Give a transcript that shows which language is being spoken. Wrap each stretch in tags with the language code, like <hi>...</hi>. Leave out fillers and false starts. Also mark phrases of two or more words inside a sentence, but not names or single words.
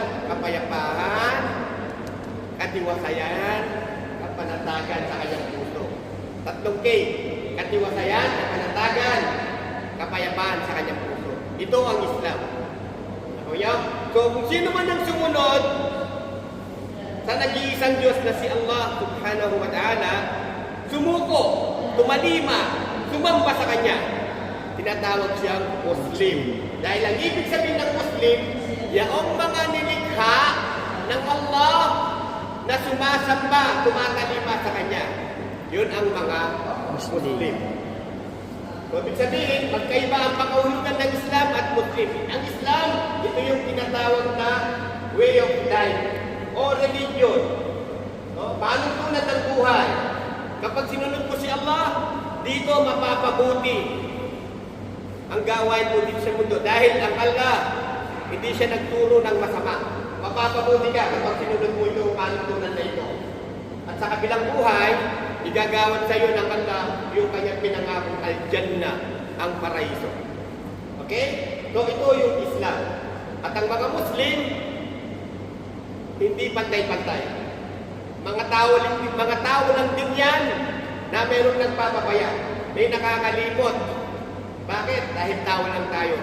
<tl>Kapayapaan, katiwasayan, kapanatagan sa kanyang puso. Tatlong K. Katiwasayan, kapanatagan, kapayapaan sa kanyang puso. Ito ang Islam. So kung sino man ang sumunod sa nag-iisang Diyos na si Allah</tl> <ar>سبحانه وتعالى,</ar> <tl>sumuko, tumalima, sumamba sa Kanya, tinatawag siyang Muslim. Dahil ang ibig sabihin ng Muslim, yaong mga nilikha ng Allah na sumasamba, tumatalima sa Kanya. Yun ang mga Muslim. So, ibig sabihin, magkaiba ang pakahulugan ng Islam at Muslim. Ang Islam, ito yung tinatawag na</tl> <en>way of life</en> <tl>o religion. No? Paano tunad ng buhay? Kapag sinunod mo si Allah, dito mapapabuti ang gawain mo dito sa mundo. Dahil ang Allah, hindi siya nagturo ng masama. Mapapabuti ka kapag sinunod mo ito, paano tunad na ito. At sa kabilang buhay, igagawan sa iyo ng Allah yung kanyang pinangakong al-Jannah, ang paraiso. Okay? So ito yung Islam. At ang mga Muslim, hindi pantay-pantay. Mga tao lang din yan na mayroong nagpapabaya. May nakakalimot. Bakit? Dahil tao lang tayo.</tl>